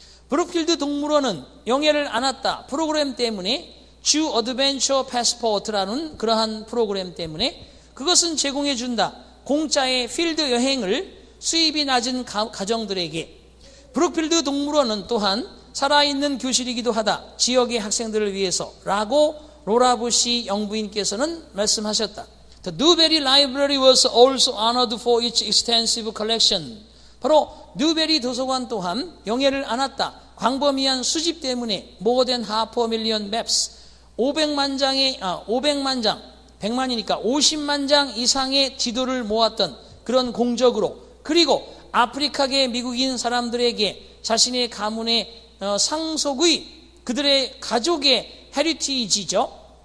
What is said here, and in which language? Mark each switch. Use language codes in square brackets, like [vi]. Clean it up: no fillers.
[ko] 브룩필드 동물원은 영예를 안았다. 프로그램 때문에, 주 어드벤처 패스포트라는 그러한 프로그램 때문에 그것은 제공해 준다. 공짜의 필드 여행을 수입이 낮은 가정들에게. 브룩필드 동물원은 또한 살아있는 교실이기도 하다. 지역의 학생들을 위해서 라고 로라 부시 영부인께서는 말씀하셨다. [en] The Newberry Library was also honored for its extensive collection. [ko] 바로 뉴베리 도서관 또한 영예를 안았다. 광범위한 수집 때문에 [en] more than 500,000 maps, [ko] 500만 장, 100만이니까 50만 장 이상의 지도를 모았던 그런 공적으로, 그리고 아프리카계 미국인 사람들에게 자신의 가문의 상속의 그들의 가족의 헤리티지죠.